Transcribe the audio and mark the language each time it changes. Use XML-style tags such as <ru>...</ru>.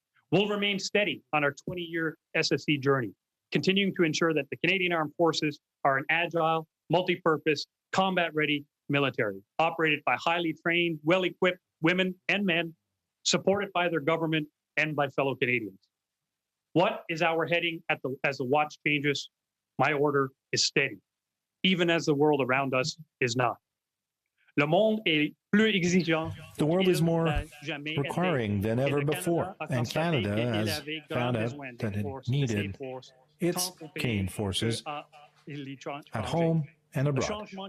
<en>We'll remain steady on our 20-year SSE journey, continuing to ensure that the Canadian Armed Forces are an agile, multi-purpose, combat-ready military, operated by highly trained, well-equipped women and men, supported by their government and by fellow Canadians. What is our heading as the watch changes? My order is steady, even as the world around us is not.</en> <fr>Le monde est plus exigeant.</fr> <en>The world is more requiring than ever before, and Canada has found out that it needed its Canadian forces at home and abroad.</en>